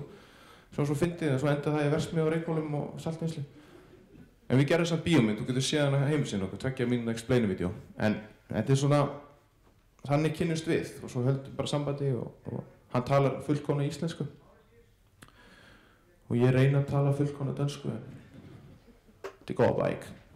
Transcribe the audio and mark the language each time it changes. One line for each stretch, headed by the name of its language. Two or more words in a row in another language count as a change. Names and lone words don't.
Icelandic: Svo fyndið en svo endaði það í Verksmiðju á Reykhólum og Saltvinnslu. En við gerðum samt bíómynd, þú getur séð hana heimasíðunni okkar, 2 mínútna explainer-vídeó. En þetta er svona, þannig kynnumst við og svo höldum bara sambandi og hann talar fullkomna íslensku. Og ég reyni að tala fullkomna dönsku,
Danish: en det går
Icelandic: bara ekki.